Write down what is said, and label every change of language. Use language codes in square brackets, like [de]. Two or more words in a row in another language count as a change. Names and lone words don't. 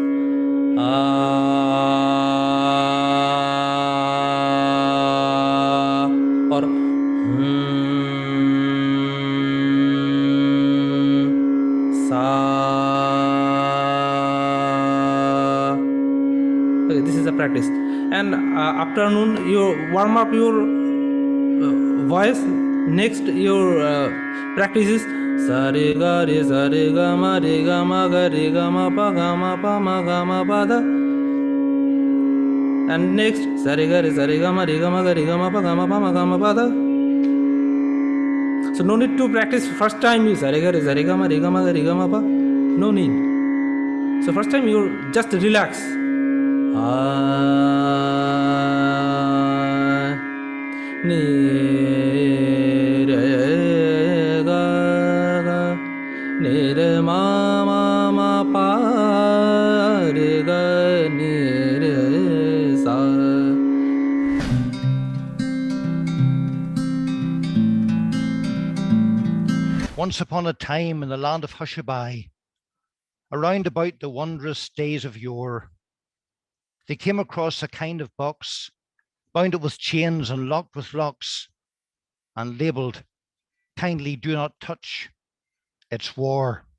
[en] Or sa. Okay, this is a practice. And afternoon you warm up your voice. Next your practice is sa re ga ma ga re ga ma pa dha. And next sa re ga ma ga re ga ma pa dha. So no need to practice first time you sa re ga ma ga re ga ma pa. No need. So first time you just relax. Ni re ga ni re ma pa re ga ni re sa. Once upon a time in the land of Hushabye, around about the wondrous days of yore, they came across a kind of box, bound it with chains and locked with locks, and labelled, "Kindly do not touch, it's war."